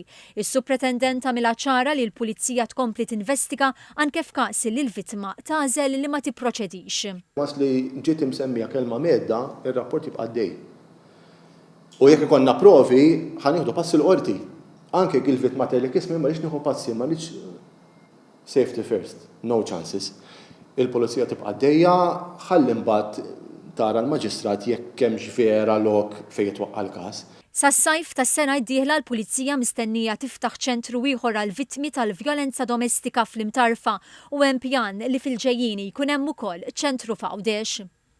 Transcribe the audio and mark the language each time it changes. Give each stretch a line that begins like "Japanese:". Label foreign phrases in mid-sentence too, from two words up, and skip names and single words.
Maltese: Is-Supretendent għamilha ċara li l-Pulizija tkompli tinvestiga anke f'każ li l-vittma tagħżel li ma tipproċedix. Mas li ġiet imsemmija kelma medda, ir-rapport jibqa' għaddej. U jekk ikonna provi, ħanieħdu passi l-qorti. Anke il-vittma tgħidlek ismi ma rridx nieħu passi, ma rridx
English: safety first, no chances.
Maltese: Il-pulizija tibqa' għaddejja, ħalli mbagħad tara l-maġistrat jekk hemmx vera lok fejn jitwaqqa l-każ. Sas-sajf tas-sena d-dieħla l-Pulizija mistennija tiftaħ ċentru ieħor għal vittmi tal-vjolenza domestika fl-Imtarfa u hemm pjan li fil-ġejjieni jkun hemm ukoll ċentru f'Għawdex.